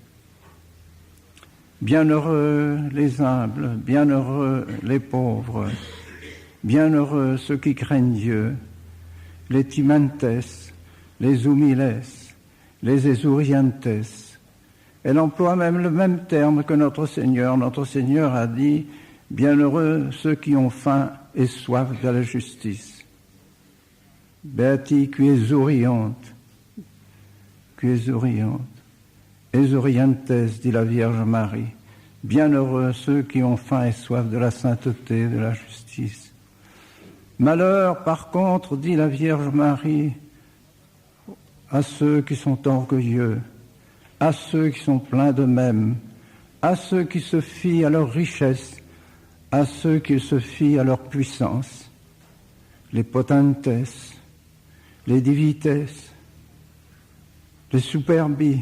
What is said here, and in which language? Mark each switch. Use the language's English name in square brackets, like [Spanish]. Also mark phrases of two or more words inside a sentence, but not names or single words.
[French] Bienheureux les humbles, bienheureux les pauvres, bienheureux ceux qui craignent Dieu, les timantes, les humiles, les esuriantes. Elle emploie même le même terme que notre Seigneur. Notre Seigneur a dit « Bienheureux ceux qui ont faim et soif de la justice ». [Latin] « Beati qui esuriant, esuriantes, [French] dit la Vierge Marie. Bienheureux ceux qui ont faim et soif de la sainteté, de la justice. Malheur, par contre, dit la Vierge Marie, à ceux qui sont orgueilleux, à ceux qui sont pleins d'eux-mêmes, à ceux qui se fient à leur richesse, à ceux qui se fient à leur puissance, les potentes, les divites, les superbis.